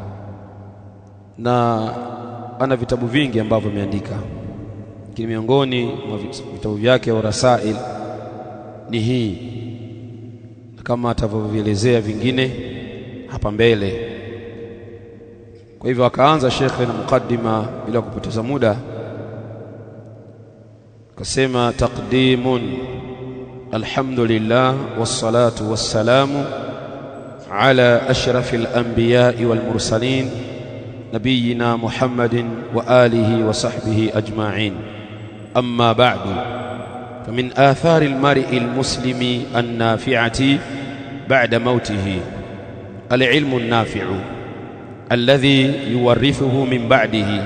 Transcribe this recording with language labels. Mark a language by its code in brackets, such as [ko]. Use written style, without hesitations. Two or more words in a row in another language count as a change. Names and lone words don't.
[sw] Na ana vitabu vingi ambavyo ameandika, lakini miongoni mwa vitabu vyake wa Rasail ni hii, kama atavyovielezea vingine hapa mbele. Kwa hivyo akaanza shekhe na mukaddima bila kupoteza muda, akasema: taqdimun, [ar] الحمد لله والصلاة والسلام على أشرف الأنبياء والمرسلين نبينا محمد وآله وصحبه أجمعين. أما بعد, فمن آثار المرء المسلم النافعة بعد موته العلم النافع الذي يورثه من بعده.